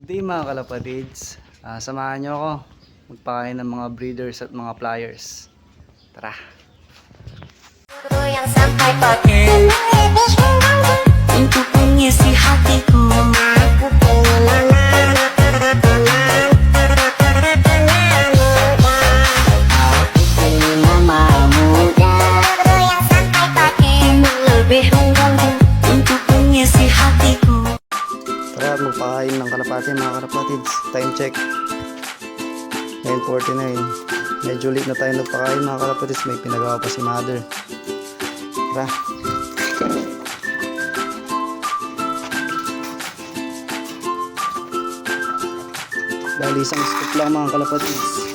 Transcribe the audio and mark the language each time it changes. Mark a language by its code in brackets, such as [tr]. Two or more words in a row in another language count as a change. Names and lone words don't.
[tl] Today mga kalapatids, samahan nyo ako magpakain ng mga breeders at mga flyers. Tara! [id] Yang sampai pakai untuk mengisi hatiku. Aku pengen mama muda. Yang sampai pakai lebih mengganggu untuk mengisi hatiku. [tl] Tara, magpakain ng kalapati mga kalapatids. [en] Time check 9:49. [tl] Medyo late na tayo nagpakain mga kalapatids. May pinagawa pa si mother. Tara! Bali isang scoop lang mga kalapatids.